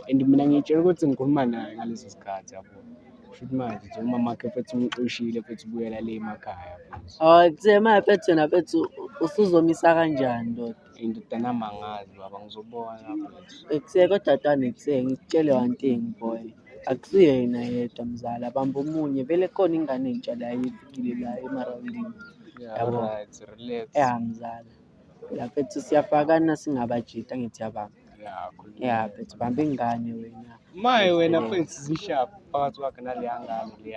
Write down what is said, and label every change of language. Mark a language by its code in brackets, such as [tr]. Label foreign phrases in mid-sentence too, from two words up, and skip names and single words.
[zu] And mina ngitshela ukuthi ngikhuluma naye ngalesi sikhathi yabo. Kusho manje nje umama wakhe futhi umxoshile futhi ubuyela le emakhaya futhi. kuthe maye bethu wena bethu usuzomisa kanjani ndoda Indodana mangazi baba ngizobona futhi. kodwa tatane ngikutshele [en] one thing boy [zu] akusiyena yedwa mzala bamba omunye vele khona ingane entsha la ifikile la emarawundini yabo [en] Right, relax. [zu] mzala la bethu siyafakana singabajita ngithi yabamba bethu bamba ingane wena Maye wena futhi zishapha phakathi kwakhe naleya ngane leya.